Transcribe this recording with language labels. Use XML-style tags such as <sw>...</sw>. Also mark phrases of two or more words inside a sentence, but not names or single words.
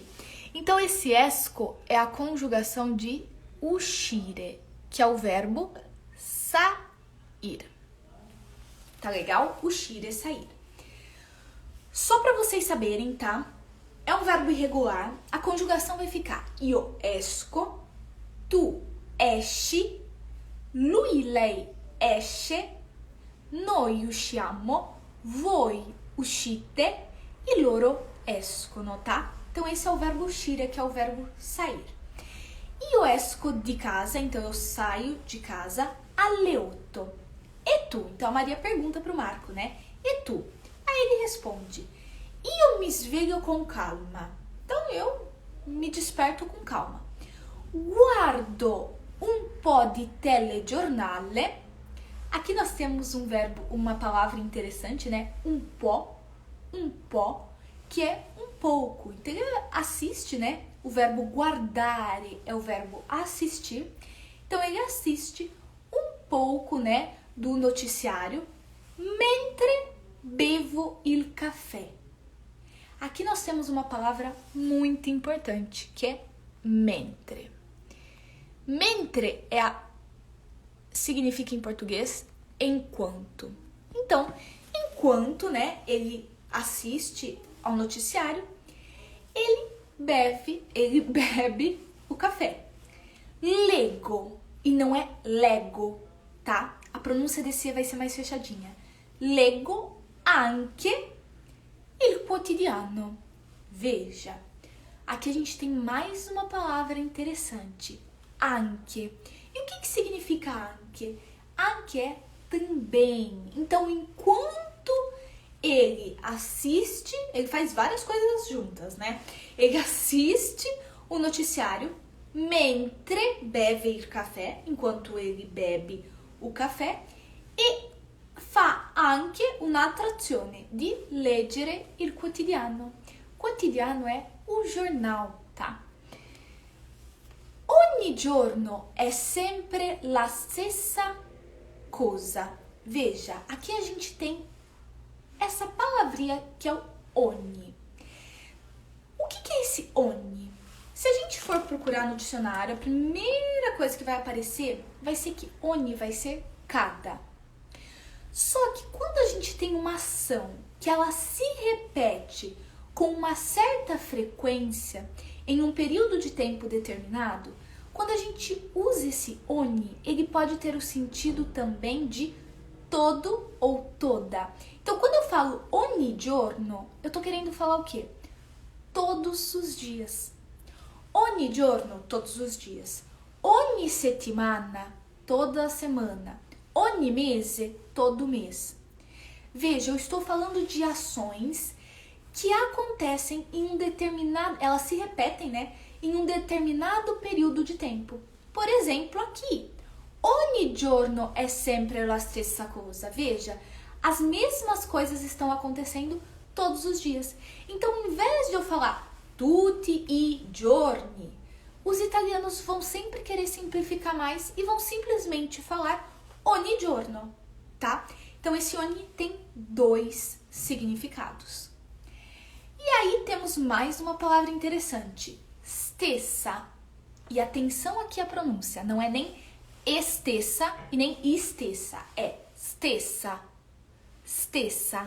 <pt>Então, esse esco é a conjugação de uscire, que é o verbo sair. Tá legal? Uscire é sair. Só para vocês saberem, tá? É um verbo irregular. A conjugação vai ficar</pt> <it>io esco, tu esci, lui, lei esce, noi usciamo, voi uscite e loro escono,</it> <pt>tá? Então, esse é o verbo uscire, que é o verbo sair.</pt> <it>Io esco di casa,</it> <pt>então eu saio de casa alle 8. E tu? Então, a Maria pergunta pro Marco, né? E tu? Aí ele responde:</pt> <it>io mi sveglio con calma.</it> <pt>Então, eu me desperto com calma.</pt> <it>Guardo un po' di telegiornale,</it> <pt>Aqui nós temos um verbo, uma palavra interessante, né? Um po, que é um pouco. Então ele assiste, né? O verbo guardare é o verbo assistir. Então ele assiste um pouco, né, do noticiário</pt> <it>mentre bevo il caffè.</it> <pt>Aqui nós temos uma palavra muito importante, que é mentre. Mentre significa em português enquanto. Então, enquanto, né, ele assiste ao noticiário, ele bebe o café. Lego, e não é lego, tá? A pronúncia desse vai ser mais fechadinha.</pt> <it>Lego anche il quotidiano.</it> <pt>Veja, aqui a gente tem mais uma palavra interessante. Anche. E o que significa anche? Anche é também. Então, enquanto ele assiste, ele faz várias coisas juntas, né? Ele assiste o noticiário</pt> <it>mentre beve il caffè,</it> <pt>enquanto ele bebe o café,</pt> <it>e fa anche un'altra azione di leggere il quotidiano.</it> <pt>Quotidiano é o jornal, tá?</pt> <it>Ogni giorno è sempre la stessa cosa.</it> <pt>Veja, aqui a gente tem essa palavrinha que é o ogni. O que é esse ogni? Se a gente for procurar no dicionário, a primeira coisa que vai aparecer vai ser que ogni vai ser cada. Só que quando a gente tem uma ação que ela se repete com uma certa frequência em um período de tempo determinado, quando a gente usa esse ogni, ele pode ter o sentido também de todo ou toda. Então, quando eu falo</pt> <it>ogni giorno,</it> <pt>eu tô querendo falar o quê? Todos os dias.</pt> <it>Ogni giorno,</it> <pt>todos os dias.</pt> <it>Ogni settimana,</it> <pt>toda semana.</pt> <it>Ogni mese,</it> <pt>todo mês. Veja, eu estou falando de ações que acontecem em um determinado... Elas se repetem, né? Em um determinado período de tempo. Por exemplo, aqui.</pt> <it>Ogni giorno è sempre la stessa cosa.</it> <pt>Veja, as mesmas coisas estão acontecendo todos os dias. Então, em vez de eu falar</pt> <it>tutti i giorni,</it> <pt>os italianos vão sempre querer simplificar mais e vão simplesmente falar</pt> <it>ogni giorno,</it> <pt>tá? Então, esse ogni tem 2 significados. E aí, temos mais uma palavra interessante. Stessa. E atenção aqui à pronúncia. Não é nem estessa e nem estessa. É stessa. Stessa.</pt>